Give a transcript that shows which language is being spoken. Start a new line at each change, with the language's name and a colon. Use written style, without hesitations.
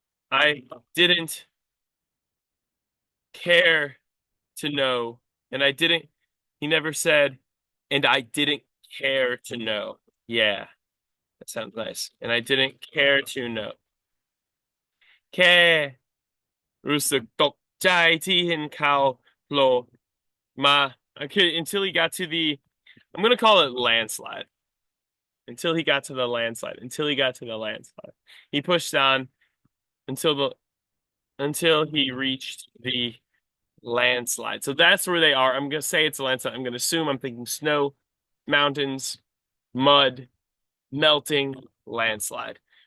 English: I didn't care to know, and I didn't. He never said, and I didn't care to know. Yeah, that sounds nice. And I didn't care to know.
Thai: แค่รู้สึกตกใจที่เห็นเขาโผล่มา
English: Okay, until he got to the, I'm gonna call it landslide. Until he got to the landslide. Until he got to the landslide. He pushed on until the until he reached the landslide. So that's where they are. I'm gonna say it's a landslide. I'm gonna assume I'm thinking snow, mountains, mud, melting, landslide.